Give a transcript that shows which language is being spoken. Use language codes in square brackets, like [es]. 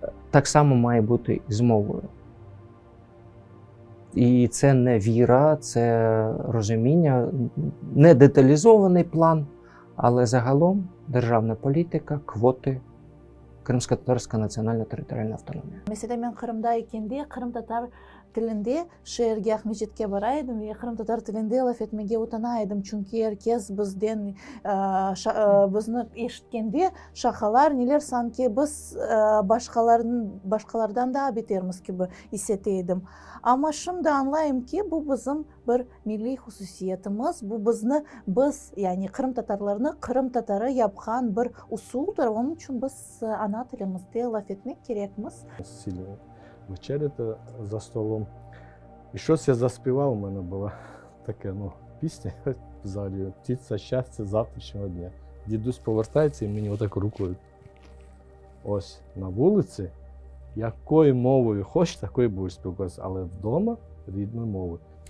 [uk] Так само має бути і з мовою. І це не віра, це розуміння, не деталізований план, але загалом державна політика, квоти, Кримсько-татарська національна територіальна автономія. [crh] Mesela men Kırım'da ekende, Kırım Tatar tilinde şehirge Ahmetjetke baraydım ve Kırım Tatar tilinde laf etmege utanaydım. Çünkü herkes bizden bizni eşitkende şakalar neler sanki biz başkalardan daha betermiz gibi hisseteydim. Ama şimdi anlayayım ki bu bizim bir milli hususiyetimiz, bu biz yani Kırım Tatarlarını Kırım Tatarı yapkan bir usuldur. Onun için biz ana tilimizde laf etmek gerekmiz. [uk] Вечеряти за столом. І щось я заспівав, у мене була така пісня в залі «Птиця щастя завтрашнього дня». Дідусь повертається і мені отак рукою. Ось на вулиці, якою мовою хочеш, такою будеш спілкуватися, але вдома рідною мовою.